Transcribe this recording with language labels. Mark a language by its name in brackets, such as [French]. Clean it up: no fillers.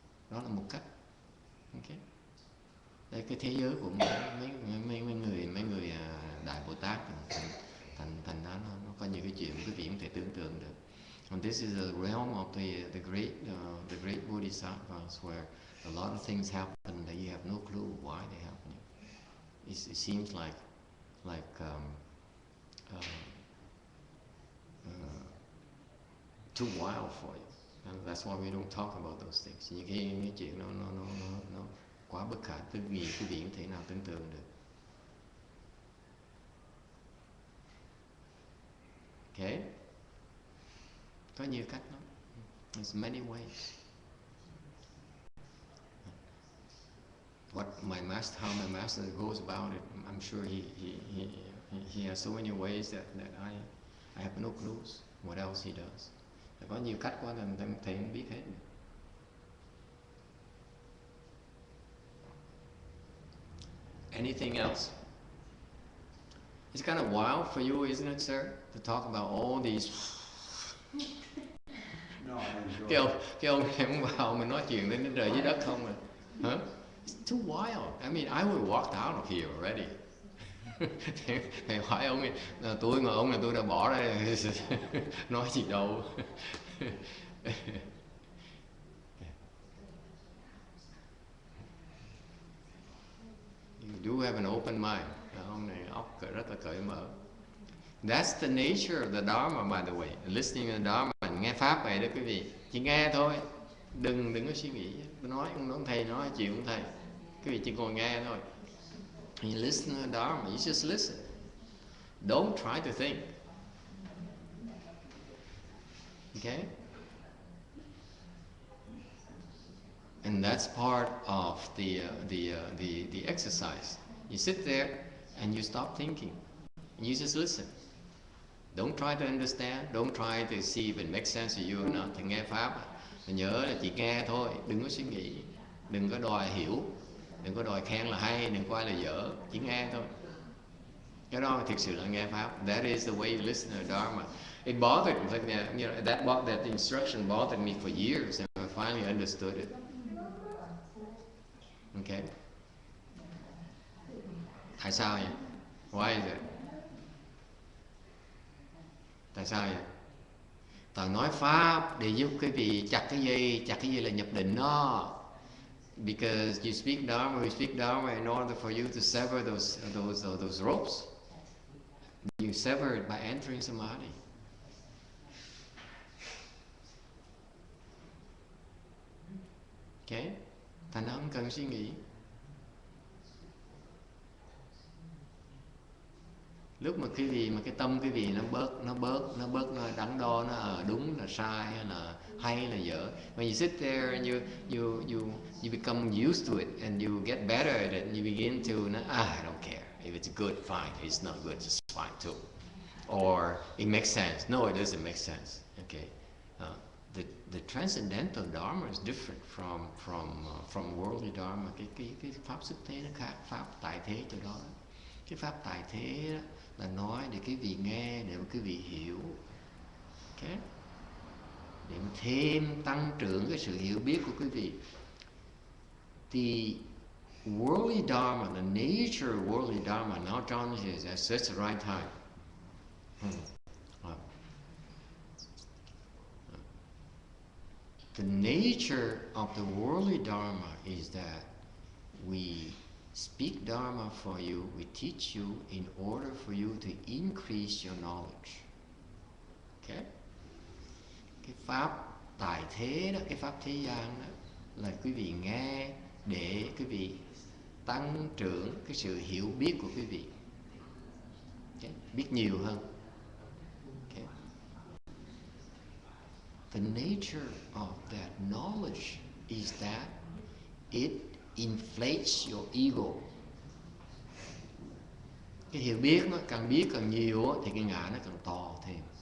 [Vietnamese] Đó là một cách. Okay. Đây cái thế giới của mấy người đại Bồ Tát thành ra nó có những cái chuyện quý vị không thể tưởng tượng được. [English] And this is the realm of the great Buddhist bodhisattvas where a lot of things happen that you have no clue why they're happening. It seems like uh, too wild for you. And that's why we don't talk about those things. [Vietnamese] Những cái chuyện nó quá bất khả tư nghị, quý vị không thể nào tưởng tượng được. Okay? Có nhiều cách lắm. [English] There's many ways. How my master goes about it, I'm sure he has so many ways that I have no clues what else he does. [Vietnamese] Có nhiều cách quá nên thầy không biết hết. [English] Anything else? It's kind of wild for you, isn't it, sir, to talk about all these. No, I enjoy [Vietnamese] Cái ông này không vào mình nói chuyện đến trời dưới đất không à? [English] Huh? It's too wild. I mean, I would walk out of here already. [Vietnamese] Thầy hỏi ông tôi mà ông là tôi đã bỏ ra nói gì đâu. [English] You do have an open mind. [Vietnamese] Ông này óc rất là cởi mở. [English] That's the nature of the Dharma, by the way. Listening to the Dharma, [Vietnamese] nghe pháp vậy đó quý vị. Chỉ nghe thôi, đừng có suy nghĩ. Nói ông thầy nói chuyện ông thầy. Quý vị chỉ ngồi nghe thôi. [English] You listen to the Dharma, you just listen. Don't try to think. Okay? And that's part of the exercise. You sit there and you stop thinking. You just listen. Don't try to understand. Don't try to see if it makes sense to you or not. [Vietnamese] Thì nghe pháp, nhớ là chỉ nghe thôi, đừng có suy nghĩ, đừng có đòi hiểu, đừng có đòi khen là hay, đừng có ai là dở, chỉ nghe thôi. Cái đó thực sự là nghe pháp. [English] That is the way you listen to Dharma. It bothered me, that instruction bothered me for years, and I finally understood it. Okay. [Vietnamese] Tại sao vậy? [English] Why is it? [Vietnamese] Tại sao vậy? Toàn nói pháp để giúp quý vị chặt cái dây là nhập định đó. [English] Because you speak Dharma, we speak Dharma in order for you to sever those ropes. You sever it by entering samadhi. Okay? [Vietnamese] Thành không cần suy nghĩ. Lúc mà cái tâm quý vị nó bớt nó đắn đo nó đúng là sai hay là dở. [English] When you sit there and you become used to it and you get better at it and you begin to I don't care. If it's good, fine. If it's not good, it's fine too. Or it makes sense. No, it doesn't make sense. Okay. The transcendental Dharma is different from worldly Dharma. [Vietnamese] Cái pháp xuất thế nó khác pháp tại thế chỗ đó. Cái pháp tại thế đó, là nói để quý vị nghe, để quý vị hiểu. Okay? Để thêm tăng trưởng cái sự hiểu biết của quý vị. [English] The worldly Dharma, the nature of worldly Dharma, now John says that's the right time. The nature of the worldly Dharma is that we speak Dharma for you, we teach you in order for you to increase your knowledge. Okay? [Vietnamese] Cái pháp tại thế đó, cái pháp thế gian đó là quý vị nghe để quý vị tăng trưởng cái sự hiểu biết của quý vị. Okay? Biết nhiều hơn. Okay? [English] The nature of that knowledge is that it inflates your ego. [Vietnamese] Cái hiểu biết nó càng biết càng nhiều thì cái ngã nó càng to thêm.